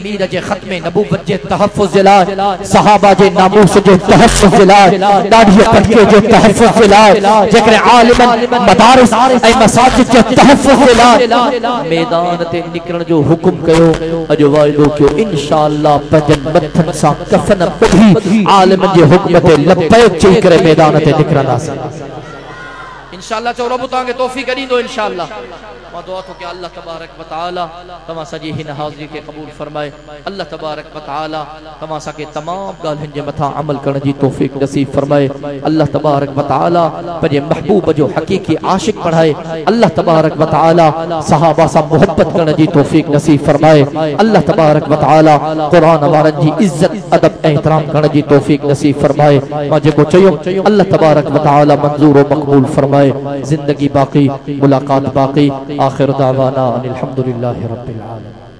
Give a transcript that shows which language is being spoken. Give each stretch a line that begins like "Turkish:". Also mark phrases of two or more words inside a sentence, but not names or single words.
Sindhi: मीर जे ख़त्मे नबूवत जे तहफ़्फ़ुज़ जे लाइ, सहाबा जे नामूस जे तहफ़्फ़ुज़ जे लाइ, ॾाढी तड़के जे तहफ़्फ़ुज़ जे लाइ, जेकॾहिं आलिमन मदारिस ऐं मसाजिद जे तहफ़्फ़ुज़ जे लाइ मैदान ते निकिरण जो हुकुम कयो, अॼु वाइदो कयो इंशाअल्लाह पंहिंजनि मथनि सां कफ़न ॿधी आलिमन जे हुक्म ते लबैक चई करे मैदान ते निकिरंदासीं इंशाअल्लाह। चो रब तव्हांखे तौफ़ीक़ ॾींदो इंशाअल्लाह। मां दुआ थो कयां अल्लाह तबारक व तआला तव्हां सॼी हिन हाज़िरी खे क़बूल फरमाए। अल्लाह तबारक व तआला तव्हां असांखे तमामु ॻाल्हियुनि जे मथां अमल करण जी तौफ़ीक़ नसीब फरमाए। अल्लाह तबारक व तआला पंहिंजे महबूब जो हक़ीक़ी आशिक़ बणाए। अल्लाह तबारक व तआला सहाबा सां मोहब्बत करण जी तौफ़ीक़ नसीब फरमाए। अल्लाह तबारक व तआला कुरान वारनि जी इज़्ज़त अदब एहतराम करण जी तौफ़ीक़ नसीब फरमाए। मां जेको चयो अल्लाह तबारक व तआला मंज़ूर व मक़बूल फरमाए। जिंदगी बाक़ी, मुलाकात बाक़ी।
Arabic: آخر دعوانا أن الحمد لله رب العالمين.